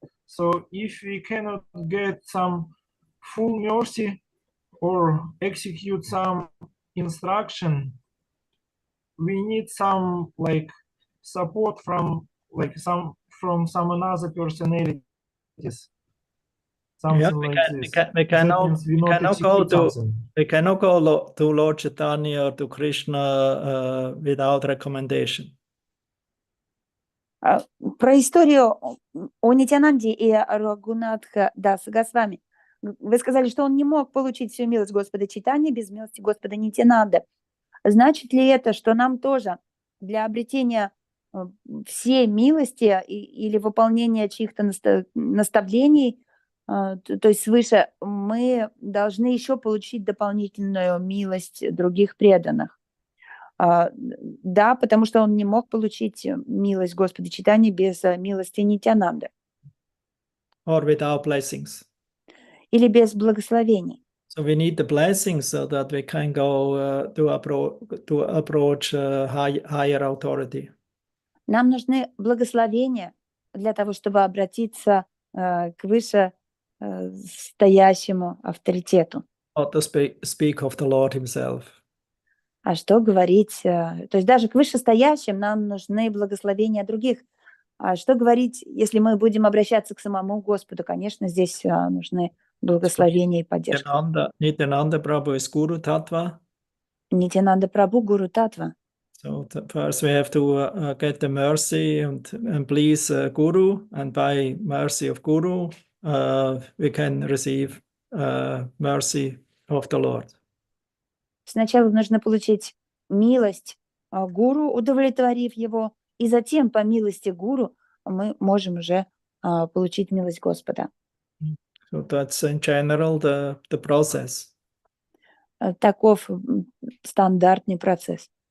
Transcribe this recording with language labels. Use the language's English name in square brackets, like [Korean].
[English] So if we cannot get some full mercy or execute some instruction, we need some like support from some another personalities. Something like this. We cannot means we not go execute to something. we cannot go to Lord Chaitanya or to Krishna without recommendation. [Russian] Про историю о Нитянанде и Рагунатха Даса Госвами. Вы сказали, что он не мог получить всю милость Господа Чайтаньи без милости Господа Нитянанды. Значит ли это, что нам тоже для обретения всей милости или выполнения чьих-то наставлений, то есть свыше, мы должны еще получить дополнительную милость других преданных? Да, потому что он не мог получить милость Господа Чайтаньи без милости Нитянанды. [English] Or without blessings. [Russian] Или без благословений. [English] So we need the blessings so that we can go to approach higher authority. [Russian] Нам нужны благословения для того, чтобы обратиться к вышестоящему авторитету. [English] Or to speak of the Lord himself. [Russian] А что говорить? То есть даже к вышестоящим нам нужны благословения других. А что говорить, если мы будем обращаться к самому Господу? Конечно, здесь нужны благословения и поддержка. [English] Nityananda Prabhu is Guru Tattva. [Russian] Нитянанда Прабху Гуру Татва. [English] So first we have to get the mercy and please Guru, and by mercy of Guru we can receive mercy of the Lord. [Russian] Сначала нужно получить милость Гуру, удовлетворив его, и затем по милости Гуру мы можем уже получить милость Господа. [English] So that's in general the process. [Russian] Таков стандартный процесс.